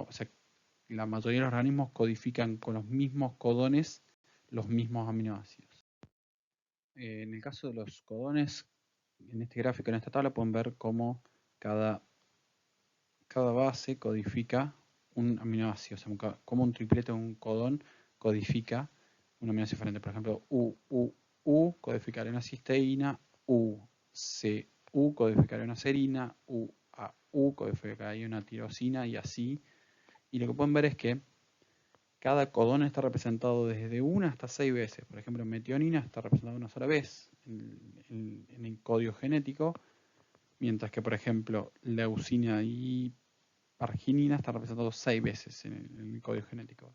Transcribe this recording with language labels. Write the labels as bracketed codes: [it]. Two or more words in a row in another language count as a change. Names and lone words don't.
[es] O sea, la mayoría de los organismos codifican con los mismos codones los mismos aminoácidos. En el caso de los codones, en este gráfico, en esta tabla, pueden ver cómo cada base codifica un aminoácido, o sea, como un triplete o un codón codifica un aminoácido diferente. Por ejemplo, U codificaría una cisteína, U codificaría una serina, U codificaría una tirosina y así. Y lo que pueden ver es que cada codón está representado desde 1 hasta 6 veces. Por ejemplo, metionina está representada una sola vez en el código genético, mientras que, por ejemplo, leucina y arginina está representado 6 veces en el código genético.